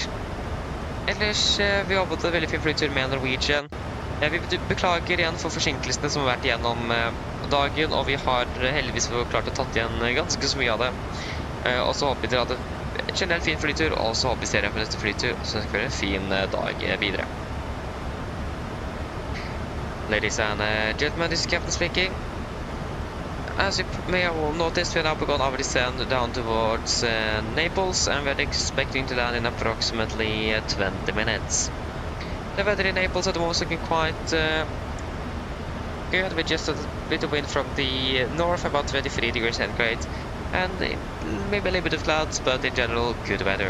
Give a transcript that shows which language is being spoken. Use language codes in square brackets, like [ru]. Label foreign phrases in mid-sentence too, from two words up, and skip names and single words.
[no] Ellers, vi har jobbet en veldig fin flytur med Norwegian. Vi beklager igjen for forsinkelsene som har vært gjennom dagen, og vi har heldigvis klart å tatt igjen ganske så mye av det. Og så håper vi dere hadde en generelt fin flytur, og så håper vi ser dere på neste flytur, så det skal være en fin dag videre. [en] Ladies and gentlemen, this is Captain speaking. As you may have noticed, we have now begun our descent down towards Naples, and we're expecting to land in approximately 20 minutes. The weather in Naples at the moment is looking quite good, with just a bit of wind from the north, about 23 degrees centigrade, and maybe a little bit of clouds, but in general, good weather.